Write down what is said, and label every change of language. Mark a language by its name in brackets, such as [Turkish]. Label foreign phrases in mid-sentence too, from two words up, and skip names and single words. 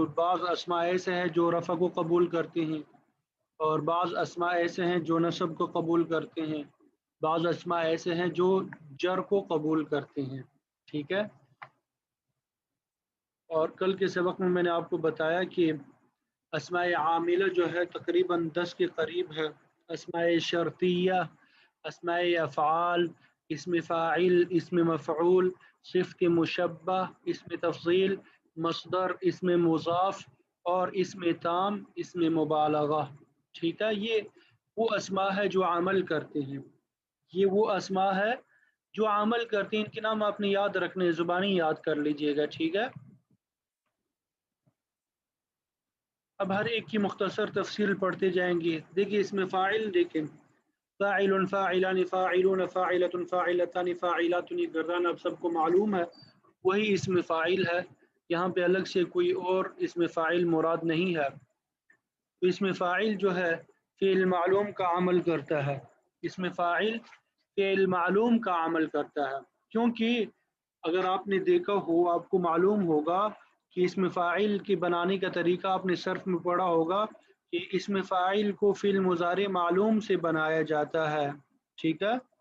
[Urdu] بعض اسماء ایسے ہیں جو رفع کو قبول کرتے ہیں، اور بعض اسماء ایسے ہیں جو نصب کو قبول کرتے ہیں، بعض اسماء ایسے ہیں جو جر کو قبول کرتے ہیں، ٹھیک ہے۔ اور کل کے سبق میں نے آپ کو بتایا کہ اسماء عاملہ جو ہے تقریباً 10 کے قریب ہے۔ اسماء شرطیہ، اسماء افعال، اسم فاعل، اسم مفعول، صفت مشبہ، اسم تفضیل، مصدر، اسم مضاف، اور اسم تام، اسم مبالغہ، ٹھیک ہے۔ یہ وہ اسماء ہے جو عمل کرتے ہیں، یہ وہ اسماء ہے جو عمل کرتے ہیں۔ ان کے نام آپ نے یاد رکھنے، زبانی یاد کر لیجئے گا، ٹھیک ہے۔ اب ہر ایک کی مختصر تفصیل پڑھتے جائیں گے۔ دیکھیے اس میں فاعل، دیکھیں فاعل، فاعلان، فاعلون، فاعلۃ، فاعلتان، فاعلات، یہ گردان اب سب کو معلوم ہے، وہی اسم فاعل ہے۔ یہاں پہ الگ سے کوئی اور اسم فاعل مراد نہیں ہے۔ تو اسم فاعل جو ہے فعل معلوم کا عمل کرتا ہے، اسم فاعل فعل معلوم کا عمل کرتا ہے، کیونکہ اگر آپ نے دیکھا ہو، آپ کو معلوم ہوگا کہ اسم فاعل کے بنانے کا طریقہ آپ نے صرف میں پڑھا ہوگا کہ اسم فاعل کو فعل مضارع معلوم سے بنایا جاتا ہے، ٹھیک ہے۔